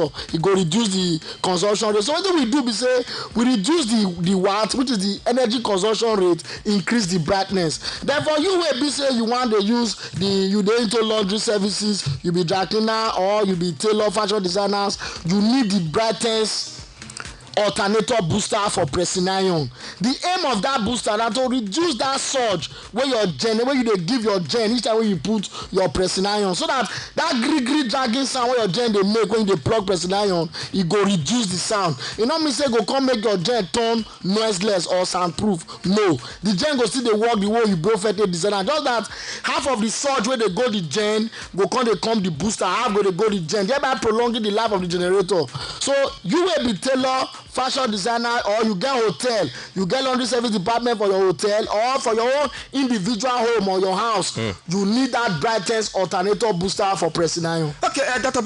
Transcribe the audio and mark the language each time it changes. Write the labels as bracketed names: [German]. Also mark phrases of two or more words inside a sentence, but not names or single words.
[Nigerian Pidgin] It go reduce the consumption rate. So what we do be say we reduce the watt, which is the energy consumption rate, increase the brightness. Therefore, you will be say you want to use you dey into laundry services, you be dry cleaner or you be tailor fashion designers, you need the Brightness alternator booster for pressing iron. The aim of that booster na to reduce that surge where your gen, where you dey give your gen each time when you put your pressing iron, so that gree dragging sound where your gen dey make when you dey plug pressing iron, e go reduce the sound. E no mean say go come make your gen turn noiseless or soundproof. No, the gen go still dey work the way you perfectly design am. Just that half of the surge wey dey go the gen go come the booster, half go dey go the gen, thereby prolonging the life of the generator. So you will be tailor, fashion designer, or you get hotel, you get laundry service department for your hotel or for your own individual home or your house, you need that Brightness alternator booster for pressing iron. Okay, Dr.